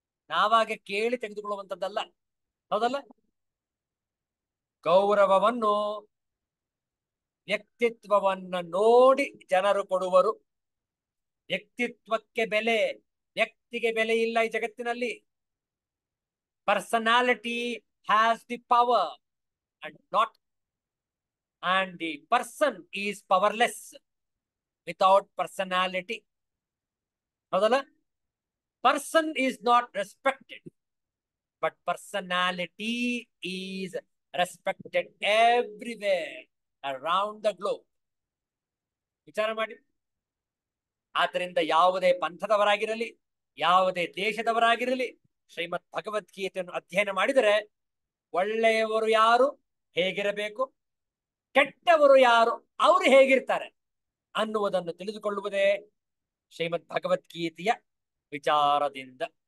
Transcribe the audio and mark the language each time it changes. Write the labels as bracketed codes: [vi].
[kn] ನಾವಾಗೆ ಕೇಳಿ ತೆಗೆದುಕೊಳ್ಳುವಂಥದ್ದಲ್ಲ. ಹೌದಲ್ಲ? ಗೌರವವನ್ನು, ವ್ಯಕ್ತಿತ್ವವನ್ನ ನೋಡಿ ಜನರು ಕೊಡುವರು. ವ್ಯಕ್ತಿತ್ವಕ್ಕೆ ಬೆಲೆ, ವ್ಯಕ್ತಿಗೆ ಬೆಲೆ ಇಲ್ಲ ಈ ಜಗತ್ತಿನಲ್ಲಿ. [en] Personality has the power and the person is powerless without personality. [kn] ಹೌದಲ್ಲ? [en] Person is not respected, but personality is respected everywhere around the globe. [kn] ವಿಚಾರ ಮಾಡಿ. ಆದ್ದರಿಂದ ಯಾವುದೇ ಪಂಥದವರಾಗಿರಲಿ, ಯಾವುದೇ ದೇಶದವರಾಗಿರಲಿ, ಶ್ರೀಮದ್ ಭಗವದ್ಗೀತೆಯನ್ನು ಅಧ್ಯಯನ ಮಾಡಿದರೆ ಒಳ್ಳೆಯವರು ಯಾರು, ಹೇಗಿರಬೇಕು, ಕೆಟ್ಟವರು ಯಾರು, ಅವರು ಹೇಗಿರ್ತಾರೆ ಅನ್ನುವುದನ್ನು ತಿಳಿದುಕೊಳ್ಳುವುದೇ ಶ್ರೀಮದ್ ಭಗವದ್ಗೀತೆಯ ವಿಚಾರದಿಂದ.